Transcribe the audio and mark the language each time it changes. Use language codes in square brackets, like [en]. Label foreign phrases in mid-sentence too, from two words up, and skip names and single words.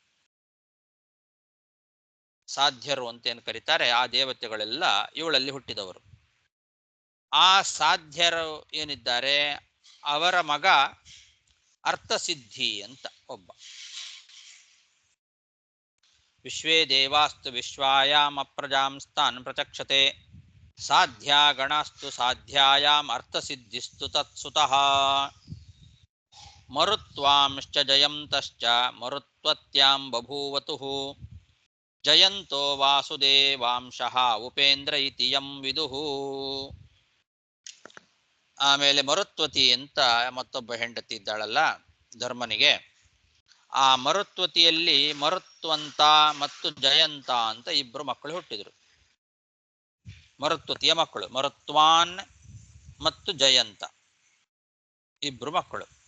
[kn] ಸಾಧ್ಯರು ಅಂತೇನು ಕರೀತಾರೆ ಆ ದೇವತೆಗಳೆಲ್ಲ ಇವಳಲ್ಲಿ ಹುಟ್ಟಿದವರು. ಆ ಸಾಧ್ಯರು ಏನಿದ್ದಾರೆ ಅವರ ಮಗ ಅರ್ಥಸಿದ್ಧಿ ಅಂತ ಒಬ್ಬ. [sa] ವಿಶ್ವೇ ದೇವಾಸ್ತು ವಿಶ್ವಾಯಾಂ ಅಪ್ರಜಾಂಸ್ತಾನ್ ಪ್ರಚಕ್ಷತೆ ಸಾಧ್ಯ ಗಣಾಸ್ತು ಸಾಧ್ಯಾಯಾಂ ಅರ್ಥಸಿದ್ಧಿಸ್ತು ತತ್ಸುತಃ. ಮರುತ್ವಾಂಶ್ಚ ಜಯಂತಶ್ಚ ಮರುತ್ವತ್ಯಾಂ ಬಭೂವತುಃ ಜಯಂತೋ ವಾಸುದೇವಾಂಶಃ ಉಪೇಂದ್ರ ಇತಿ ಯಂ ವಿದುಃ. [kn] ಆಮೇಲೆ ಮರುತ್ವತಿ ಅಂತ ಮತ್ತೊಬ್ಬ ಹೆಂಡತಿ ಇದ್ದಾಳಲ್ಲ ಧರ್ಮನಿಗೆ. ಆ ಮರುತ್ವತಿಯಲ್ಲಿ ಮರುತ್ವಂತ ಮತ್ತು ಜಯಂತ ಅಂತ ಇಬ್ರು ಮಕ್ಕಳು ಹುಟ್ಟಿದರು. ಮರುತ್ವತಿಯ ಮಕ್ಕಳು ಮರುತ್ವಾನ್ ಮತ್ತು ಜಯಂತ ಇಬ್ರು ಮಕ್ಕಳು.